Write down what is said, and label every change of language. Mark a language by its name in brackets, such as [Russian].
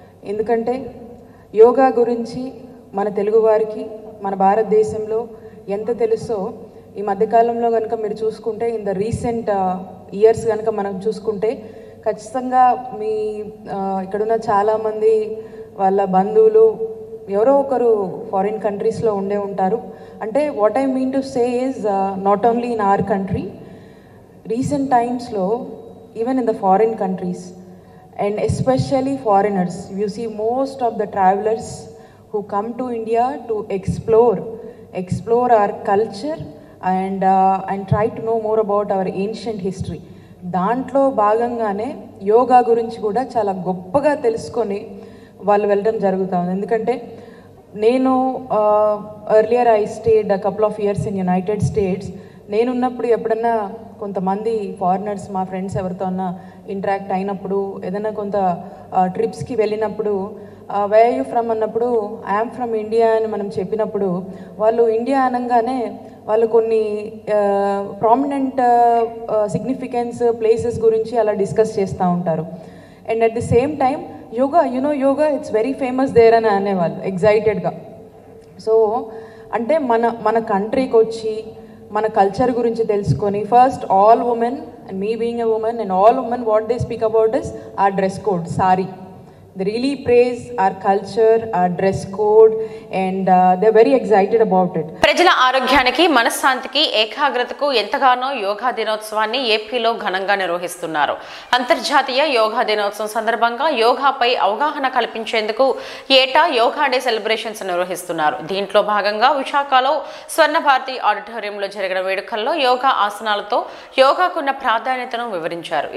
[Telugu] ఎందుకంటే యోగా గురించి మన తెలుగువారికి మన భారతదేశంలో ఎంత తెలుసో ఈ మధ్యకాలంలో కనుక మీరు చూసుకుంటే [English] in the recent years [Telugu] కనుక మనం చూసుకుంటే ఖచ్చితంగా మీ ఇక్కడున్న చాలామంది వాళ్ళ బంధువులు ఎవరో ఒకరు ఫారిన్ కంట్రీస్లో ఉండే ఉంటారు. [English] అంటే what I mean to say is not only in our country, recent టైమ్స్లో even in the foreign countries and especially foreigners, you see most of the travelers who come to India to explore our culture and try to know more about our ancient history. [Telugu] దాంట్లో భాగంగానే యోగా గురించి కూడా చాలా గొప్పగా తెలుసుకొని వాళ్ళు వెళ్ళడం జరుగుతుంది. ఎందుకంటే నేను [English] Earlier I stayed couple of years in United States. [Telugu] నేనున్నప్పుడు ఎప్పుడన్నా కొంతమంది ఫారినర్స్ మా ఫ్రెండ్స్ ఎవరితో అన్నా ఇంటరాక్ట్ అయినప్పుడు, ఏదైనా కొంత ట్రిప్స్కి వెళ్ళినప్పుడు [English] where you from [Telugu] అన్నప్పుడు [English] I'm from India [Telugu] అని మనం చెప్పినప్పుడు వాళ్ళు ఇండియా అనగానే వాళ్ళు కొన్ని ప్రామినెంట్ సిగ్నిఫికెన్స్ ప్లేసెస్ గురించి అలా డిస్కస్ చేస్తూ ఉంటారు. [English] and at the same time yoga yoga it's very famous there [Telugu] అని అనేవాళ్ళు [English] ఎగ్జైటెడ్గా. [Telugu] సో అంటే మన కంట్రీకి వచ్చి మన కల్చర్ గురించి తెలుసుకొని [English] First all women and me being a women and all women what they speak about is our dress code, sari. They really praise our culture, our dress code, and they're very excited about it. [Telugu] ప్రజల ఆరోగ్యానికి, మనశ్శాంతికి, ఏకాగ్రతకు ఎంతగానో యోగా దినోత్సవాన్ని ఏపీలో ఘనంగా నిర్వహిస్తున్నారు. అంతర్జాతీయ యోగా దినోత్సవం సందర్భంగా యోగాపై అవగాహన కల్పించేందుకు ఏటా యోగా డే సెలబ్రేషన్స్ నిర్వహిస్తున్నారు. దీంట్లో భాగంగా విశాఖలో స్వర్ణ భారతి ఆడిటోరియంలో జరిగిన వేడుకల్లో యోగా ఆసనాలతో యోగాకున్న ప్రాధాన్యతను వివరించారు.